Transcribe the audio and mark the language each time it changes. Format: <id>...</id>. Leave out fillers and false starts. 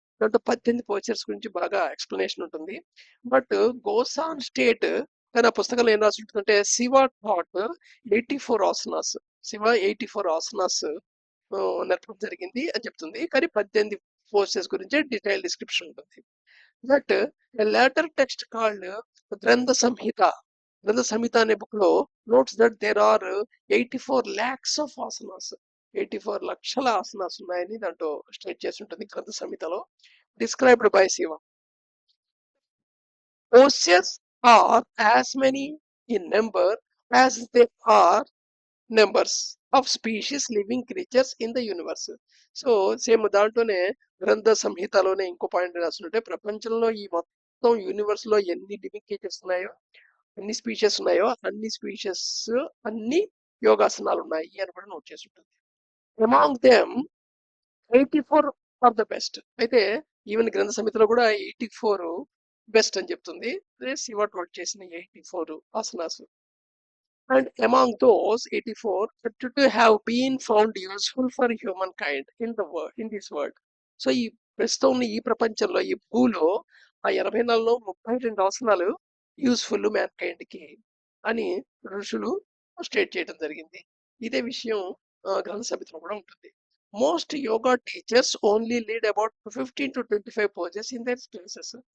<te>దాంట్లో 18 పోస్చర్స్ గురించి బాగా ఎక్స్ప్లెనేషన్ ఉంటుంది.</te> <en>but goes on state</en> <te>కానీ ఆ పుస్తకంలో ఏం రాసి ఉంటుందంటే శివ థాట్ 84 ఆసనాస్, శివ 84 ఆసనాస్ నేర్పడం జరిగింది అని చెప్తుంది. కానీ 18 పోస్చర్స్ గురించి డీటెయిల్ డిస్క్రిప్షన్ ఉంటుంది.</te> <en>That a later text called Grantha Samhita, Grantha Samhita అనే book లో notes that there are 84 lakhs of asanas,</en> <te>84 లక్షల ఆసనాస్ ఉన్నాయని దాంట్లో స్టేట్ చేసి ఉంటుంది గ్రంథ సంహితలో.</te> <en>Described by Shiva. Postures are as many in number as there are numbers of species living creatures in the universe.</en> <te>So same దాంట్లోనే గ్రంథ సంహితలోనే ఇంకో పాయింట్ రాస్తుంటే ప్రపంచంలో ఈ మొత్తం యూనివర్స్ లో ఎన్ని లివింగ్ క్రియేచర్స్ ఉన్నాయో, ఎన్ని స్పీషియస్ ఉన్నాయో అన్ని స్పీషియస్, అన్ని యోగాసనాలు ఉన్నాయి అని కూడా నోట్ చేసి ఉంటుంది.</te> <en>Among them 84 are the best.</en> <te>అయితే ఈవెన్ గ్రంథ సమితిలో కూడా 84 బెస్ట్ అని చెప్తుంది. శివ నోట్ చేసిన 84 asanas.</te> <en>And among those 84 to have been found useful for humankind in the world, in this world.</en> <te>So ఈ ప్రస్తుతం ఈ ప్రపంచంలో, ఈ భూలో ఆ 84లో 32 ఆసనాలు యూస్ఫుల్ మ్యాన్ కైండ్ కి అని ఋషులు స్టేట్ చేయడం జరిగింది. ఇదే విషయం గ్రంథ సమితిలో కూడా ఉంటుంది.</te> <en>Most yoga teachers only lead about 15 to 25 poses in their classes.</en>